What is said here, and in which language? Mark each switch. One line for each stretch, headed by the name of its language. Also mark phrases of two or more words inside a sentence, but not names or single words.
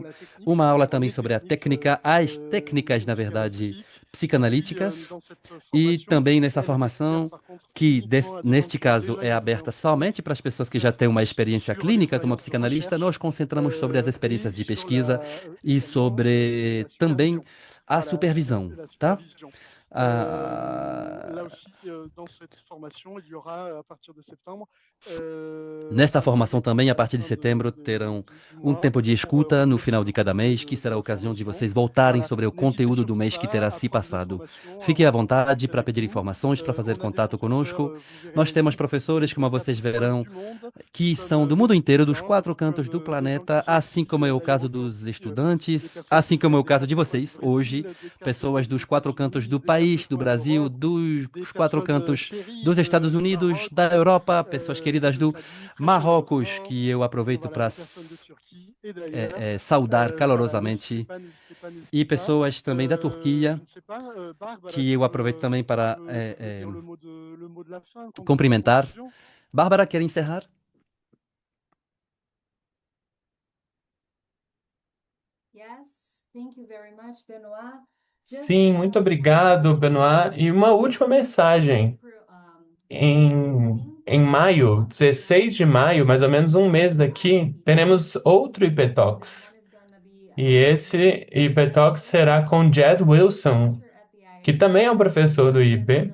Portuguese: Uma aula também sobre a técnica, as técnicas, na verdade, psicanalíticas, e também nessa formação, que neste caso é aberta somente para as pessoas que já têm uma experiência clínica como psicanalista, nós concentramos sobre as experiências de pesquisa e sobre também a supervisão, tá?
French: Là Ah, aussi, dans cette formation, il y aura, à partir de septembre,
Portuguese: Nesta
French: à la
Portuguese: formação também, a partir de
French: fin
Portuguese: setembro, terão
French: du
Portuguese: um
French: mois,
Portuguese: tempo de escuta
French: on
Portuguese: no final de
French: poursuit
Portuguese: cada mês, que será a
French: la
Portuguese: ocasião de
French: formation.
Portuguese: vocês voltarem
French: Voilà.
Portuguese: sobre o
French: N'hésitez
Portuguese: conteúdo do
French: surtout
Portuguese: mês que
French: pas
Portuguese: terá
French: à
Portuguese: se
French: prendre des
Portuguese: passado.
French: formations, à
Portuguese: Fiquem à
French: rentrer en
Portuguese: vontade
French: contact
Portuguese: para
French: avec
Portuguese: pedir
French: nous.
Portuguese: informações, para fazer
French: On a des
Portuguese: contato
French: professeurs,
Portuguese: conosco.
French: vous verrez
Portuguese: Nós
French: les
Portuguese: temos
French: listes,
Portuguese: professores, como
French: des
Portuguese: vocês
French: quatre coins
Portuguese: verão,
French: du monde,
Portuguese: que são
French: comme
Portuguese: do
French: les
Portuguese: mundo inteiro, dos
French: étudiants,
Portuguese: 4 cantos do
French: comme les gens qui
Portuguese: planeta,
French: sont
Portuguese: assim
French: ici
Portuguese: como é o
French: à
Portuguese: caso
French: Nairobi
Portuguese: dos
French: aujourd'hui, des
Portuguese: estudantes,
French: personnes
Portuguese: assim
French: qui
Portuguese: como é
French: viennent
Portuguese: o
French: des
Portuguese: caso de
French: quatre coins du
Portuguese: vocês
French: Brésil,
Portuguese: hoje,
French: des quatre coins
Portuguese: pessoas
French: des
Portuguese: dos 4 cantos
French: États-Unis,
Portuguese: do
French: des quatre
Portuguese: país, do
French: coins
Portuguese: Brasil,
French: d'Europe,
Portuguese: dos
French: des
Portuguese: 4 cantos
French: personnes chéries
Portuguese: dos Estados
French: du
Portuguese: Unidos,
French: Maroc,
Portuguese: da Europa, pessoas
French: que
Portuguese: queridas
French: je
Portuguese: do
French: salue très
Portuguese: Marrocos,
French: chaleureusement,
Portuguese: que eu aproveito
French: voilà,
Portuguese: para
French: des personnes de Turquie et d'ailleurs.
Portuguese: saudar
French: Voilà,
Portuguese: calorosamente,
French: n'hésitez pas, n'hésitez
Portuguese: e
French: pas.
Portuguese: pessoas também da
French: Je
Portuguese: Turquia,
French: ne sais pas, Barbara,
Portuguese: que eu aproveito também para
French: tu veux dire le mot de la fin,
Portuguese: cumprimentar.
French: conclusion?
Portuguese: Bárbara, quer encerrar?
English: Yes, thank you very much, Benoit.
Portuguese: Sim, muito obrigado, Benoit. E uma última mensagem. Em maio, 16 de maio, mais ou menos um mês daqui, teremos outro IP Talks. E esse IP Talks será com Jed Wilson, que também é um professor do IP.